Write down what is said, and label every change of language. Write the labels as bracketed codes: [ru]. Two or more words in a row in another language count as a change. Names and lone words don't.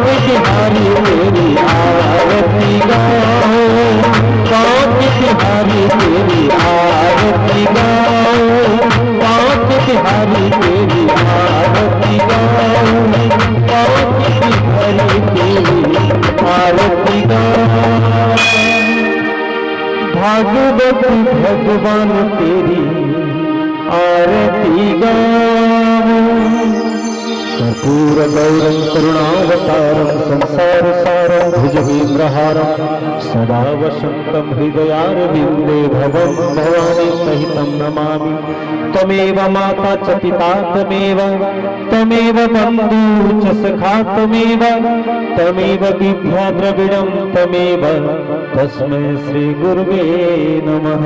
[hi] बिहारी तेरी आरती गाओ, पाँच बिहारी तेरी आरती गाओ, पाँच बिहारी तेरी आरती गाओ, पाँच बिहारी तेरी आरती गाओ। भागवत भगवान तेरी आरती गाओ। [sa] कर्पूर गौरम करुणावतारम संसार सारम भुजगेन्द्रहारम सदा वसंतम हृदयारविंदे भवम भवानी सहितं नमामि। त्वमेव माता च पिता त्वमेव बन्धु च सखा त्वमेव विद्या द्रविणं त्वमेव तस्मै श्री गुरुवे नमः।